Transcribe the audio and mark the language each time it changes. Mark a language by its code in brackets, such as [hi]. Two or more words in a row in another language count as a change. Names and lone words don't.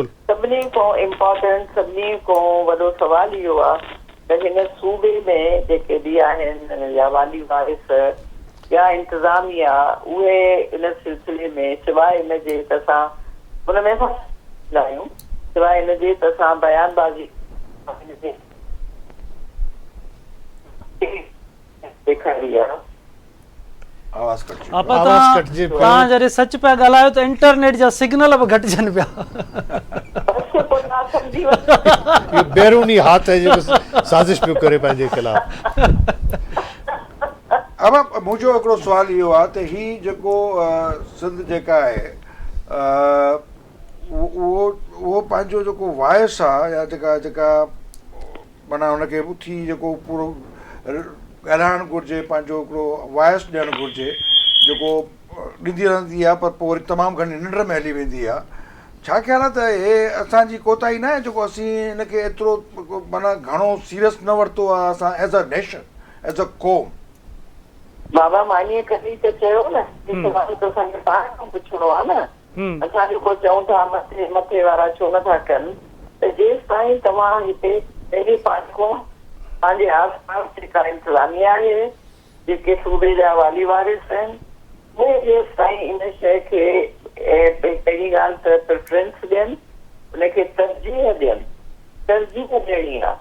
[sd] सभिनी खां इम्पोर्टेंट सभिनी खां वॾो सवाल इहो आहे त हिन सूबे में जेके बि आहिनि या वाली वारिस या इंतज़ामिया उहे इन सिलसिले में सवाइ इन जे त असां हुन में आहियूं, सवाइ इन जे त असां बयानबाज़ी ॾेखारी आहे। तव्हां जॾहिं सच पिया ॻाल्हायो त इंटरनेट जा सिग्नल बि घटिजनि पिया। बैरूनी हाथ है जेको साज़िश पियो करे पंहिंजे ख़िलाफ़। अब मुंहिंजो हिकिड़ो सुवाल इहो आहे त हीअ जेको सिंध जेका आहे उहो पंहिंजो जेको वॉइस आहे या जेका माना हुनखे उथी जेको पूरो ॻाल्हाइणु घुरिजे, पंहिंजो हिकिड़ो वॉइस ॾियणु घुरिजे जेको ॾींदी रहंदी आहे पर पोइ वरी तमामु घणी निंड में हली वेंदी आहे। छा ख़्याल आहे त हे असांजी कोताही न आहे जेको असीं हिनखे एतिरो माना घणो सीरियस न वरितो आहे असां [en] as a nation, [sd] एज़ अ क़ौम? बाबा मानीअ कॾहिं त चयो न, सवाल त असांखे पाण खां पुछिणो आहे न। असां जेको चऊं था मथे वारा छो नथा कनि, त जेसि ताईं तव्हां हिते पंहिंजे पंहिंजे आस पास जेका इंतज़ामिया आहे, जेके सूबे जा वाली वारिस आहिनि, उहे जेसि ताईं इन शइ खे पहिरीं ॻाल्हि त प्रेफरेंस ॾियनि, उनखे तरजीह ॾियणी आहे।